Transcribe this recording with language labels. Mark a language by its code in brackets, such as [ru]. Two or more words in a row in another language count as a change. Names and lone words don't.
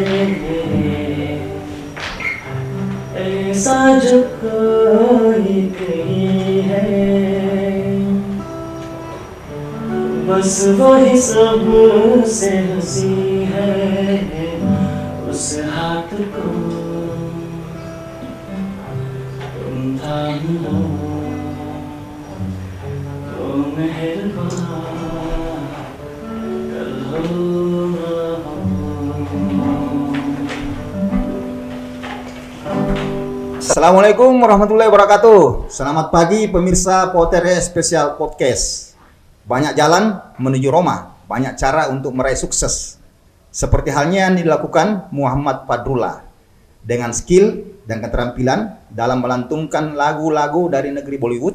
[hi] ऐसा जो कोई कहीं है बस वही सबसे हंसी है उस हाथ को तुम थाम लो तो मेहरबान कल हो न हो। [ar] السلام عليكم ورحمة الله وبركاته. [id] Selamat pagi pemirsa Potere Spesial Podcast. Banyak jalan menuju Roma, banyak cara untuk meraih sukses. Seperti halnya yang dilakukan Muhammad Fadrullah dengan skill dan keterampilan dalam melantunkan lagu-lagu dari negeri Bollywood.